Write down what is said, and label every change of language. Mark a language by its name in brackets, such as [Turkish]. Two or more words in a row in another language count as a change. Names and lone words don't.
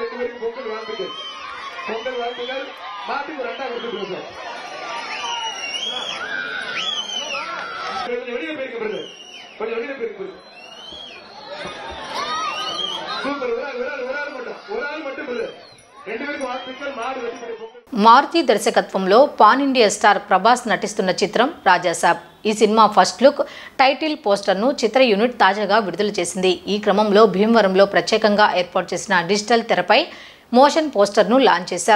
[Tamil] 2 பேருக்கு பொங்கல் வாழ்த்துக்கள். பொங்கல் வாழ்த்துக்கள். மாட்டுக்கு 2 கொடுத்துருக்கோம் சார். வெளியே போயிருக்க கொஞ்சம் வெளியே போயிருக்கு. சூப்பர். ஒரு ஆள் மட்டும் [Telugu] మారుతి దర్శకత్వంలో [English] pan India star [Telugu] ప్రభాస్ నటిస్తున్న చిత్రం రాజాసాబ్. ఈ సినిమా [English] first look, title posternu [Telugu] చిత్ర యూనిట్ తాజాగా విడుదల చేసింది. ఈ క్రమంలో భీమవరంలో ప్రత్యేకంగా ఏర్పాటు చేసిన డిజిటల్ తెరపై [English] motion posternu [Telugu] లాంచ్ చేశారు.